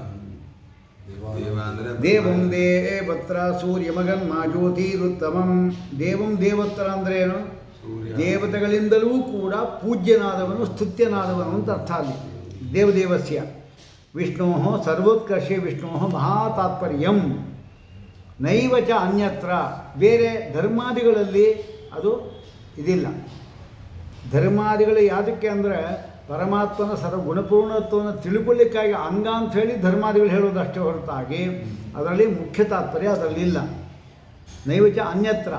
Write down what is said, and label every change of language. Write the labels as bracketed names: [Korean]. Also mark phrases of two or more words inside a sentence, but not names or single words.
[Sanskrit] ದೇವಂ ದೇವತ್ರ ಸೂರ್ಯಮಗನ್ ಮಾ ಜ್ಯೋತಿರುತ್ತಮಂ. ದೇವಂ ದೇವತ್ರ [Kannada] ಅಂದ್ರೇನು? ದೇವತೆಗಳಿಂದಲೂ ಕೂಡ ಪೂಜ್ಯನಾದವನು, ಸ್ತುತ್ಯನಾದವನು ಅಂತ ಅರ್ಥ. [Sanskrit] ಅಲ್ಲಿ ದೇವದೇವಸ್ಯ ವಿಷ್ಣೋ ಸರ್ವೋತ್ಕರ್ಷೆ ವಿಷ್ಣೋ ಮಹಾತಾತ್ಪರ್ಯಂ ನೈವ ಚ ಅನ್ಯತ್ರ. [Kannada] ಬೇರೆ ಧರ್ಮಾದಿಗಳಲ್ಲಿ ಅದು ಇದಿಲ್ಲ. ಧರ್ಮಾದಿಗಳು ಯಾವುದಕ್ಕೆ ಅಂದರೆ ಪರಮಾತ್ಮನ ಸರ್ವಗುಣಪೂರ್ಣತ್ವವನ್ನು ತಿಳ್ಕೊಳ್ಳಿಕ್ಕಾಗಿ ಅಂಗ ಅಂಥೇಳಿ ಧರ್ಮಾದಿಗಳು ಹೇಳೋದಷ್ಟೇ ಹೊರತಾಗಿ ಅದರಲ್ಲಿ ಮುಖ್ಯ ತಾತ್ಪರ್ಯ ಅದರಲ್ಲಿಲ್ಲ. [Sanskrit] ನೈವಚ ಅನ್ಯತ್ರ.